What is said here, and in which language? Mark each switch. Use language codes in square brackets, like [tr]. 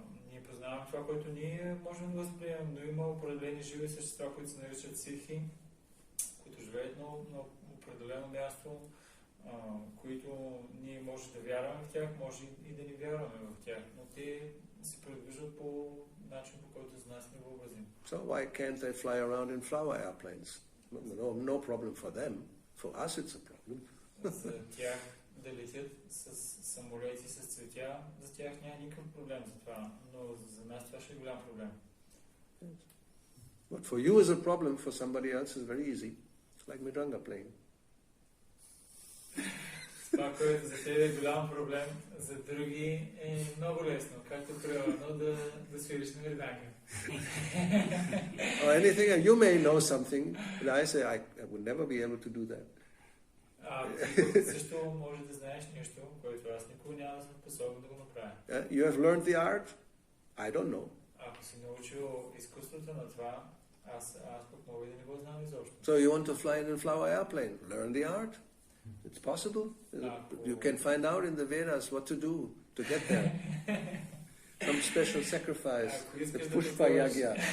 [bg] Ние познаваме това, което ние можем да възприемем, но има определени живи същества, които се наричат ситхи, които живеят на определено място, които ние може да вярваме в тях, може и да не вярваме в тях, но те се предвиждат по начин, по който за нас не въобразим. [en] So why can't they fly around in flower airplanes? No problem for them. For us it's a problem. [bg] За тях да летят с самолети, с цветя, за тях няма никакъв проблем за това, но за нас това ще е голям проблем. [en] What for you is a problem, for somebody else is very easy. It's like Mridanga playing. [bg] Това, което за тебе е голям проблем, за други е много лесно, както примерно да свириш на мриданга. [en] Or anything, you may know something, but I say I would never be able to do that. [bg] Ти също може да знаеш нещо, което аз никога няма да съм способен да го направя. [en] You have learned the art? I don't know. [bg] Ако си научил изкуството на това, аз пък мога да не го знам изобщо. [en] So you want to fly in a flower airplane? Learn the art. It's possible. You can find out in the Vedas what to do to get there. Some special sacrifice, the Pushpa Yagya.